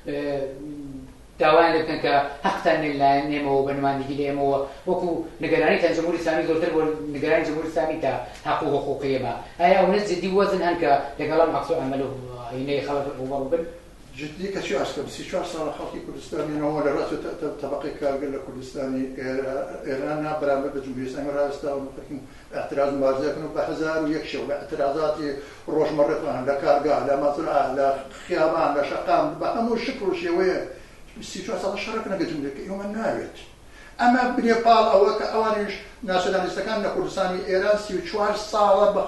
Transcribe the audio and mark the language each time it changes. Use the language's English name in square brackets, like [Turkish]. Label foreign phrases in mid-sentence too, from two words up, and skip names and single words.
[Central Kurdish] داوایان لێ بکەن کە حەقتان لایەن نێمەوە بە نمایندگی لێمەوە وەکو نیگەرانیتان جمهوری اسلامی زۆرتر بۆ نیگەرانی جمهوری اسلامی تا حەق و حقوقیەمە ئایا ئەو نە جددی وەزن هەن کە لەگەڵ ئەم عەکس العەمەل و عینەی خەڵک ڕوبەڕوو بن جددی کەچی ئاسکەم 34 ساڵ خەڵکی کوردستانیەوە لە ڕاست تەبەقەی کارگر لە کوردستانی ئێران بەرامبەر بە جمهوری اسلامی ڕاستاون اعتراض مبارزەکەن و بە 1001 شەو لە اعتراضاتی ڕۆژمەڕەتان لە کارگا لە مەزرعە لە خیابان لە شەقام بە هەموو شکل و شێوەیە 34 ساڵ شەڕەکە نەگە جمهوریەکە ئێوە ناوێت ئەمە بنێ پاڵ ئەوە کە ئەوانیش ناسیۆنالیستەکان لە کوردستانی ئێران 34 ساڵە بە